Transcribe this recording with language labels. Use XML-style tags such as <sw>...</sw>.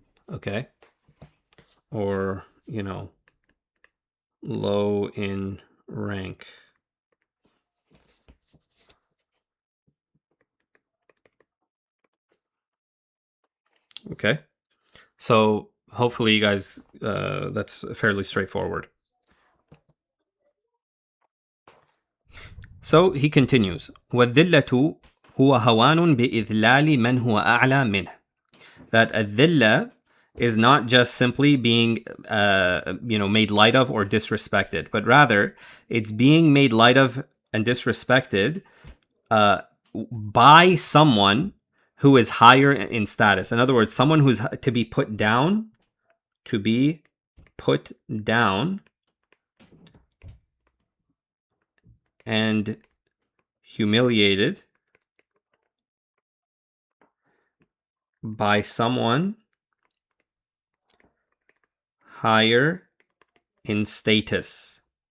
<en>Okay, or low in rank. Okay, so hopefully you guys, that's fairly straightforward. So he continues,</en> <ar>وَالذِّلَّةُ هُوَ هَوَانٌ بِإِذْلَالِ مَنْ هُوَ أَعْلَى مِنْهُ.</ar> <en>That الذِّلَّة is not just simply being made light of or disrespected, but rather it's being made light of and disrespected by someone who is higher in status. In other words, someone who's to be put down and humiliated by someone higher in status.</en>